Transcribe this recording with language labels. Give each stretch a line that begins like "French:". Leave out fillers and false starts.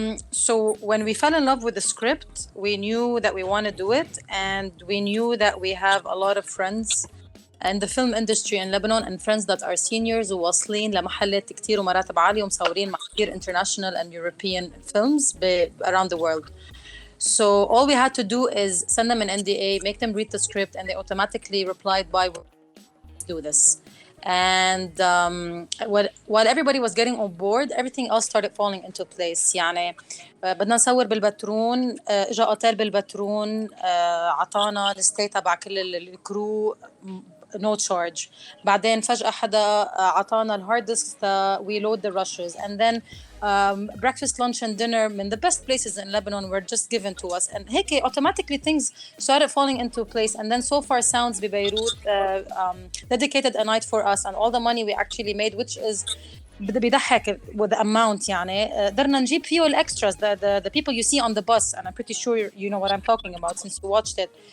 English: So when we fell in love with the script, we knew that we want to do it, and we knew that we have a lot of friends in the film industry in Lebanon, and friends that are seniors
Arabic: وواصلين لمحلات كتير ومراتب عالية ومصورين مع كتير
English: international and European films around the world. So all we had to do is send them an NDA, make them read the script, and they automatically replied by, let's do this. And while everybody was getting on board, everything else started falling into place.
Arabic: يعني بدنا نصور بالبترون، اجا اوتيل بالبترون، عطانا الستي تبع كل الكرو
English: no charge.
Arabic: بعدين فجأة حدا عطانا الهارد ديسك
English: we load the rushes, and then breakfast, lunch and dinner in the best places in Lebanon were just given to us, and هيك automatically things started falling into place. And then So Far Sounds ببيروت dedicated a night for us, and all the money we actually made, which is بيضحك with the amount
Arabic: يعني قدرنا نجيب فيه
English: extras, the people you see on the bus, and I'm pretty sure you know what I'm talking about since you watched it.